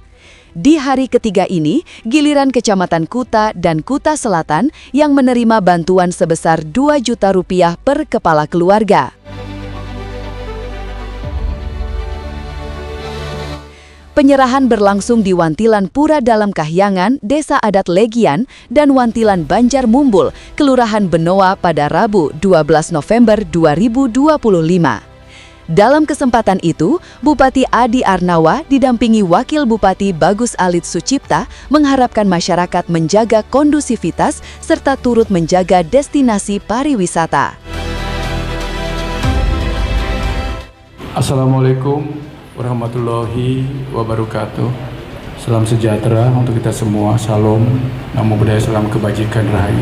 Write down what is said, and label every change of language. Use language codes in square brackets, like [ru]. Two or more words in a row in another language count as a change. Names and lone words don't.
[id] Di hari ketiga ini, giliran Kecamatan Kuta dan Kuta Selatan yang menerima bantuan sebesar Rp2 juta per kepala keluarga. Penyerahan berlangsung di Wantilan Pura Dalam Kahyangan, Desa Adat Legian, dan Wantilan Banjar Mumbul, Kelurahan Benoa pada Rabu 12 November 2025. Dalam kesempatan itu, Bupati Adi Arnawa didampingi Wakil Bupati Bagus Alit Sucipta mengharapkan masyarakat menjaga kondusivitas serta turut menjaga destinasi pariwisata. [ar] السلام عليكم ورحمة الله وبركاته. [id] Salam sejahtera untuk kita semua. Salam, [pi] namo buddhaya, [id] salam kebajikan rahayu.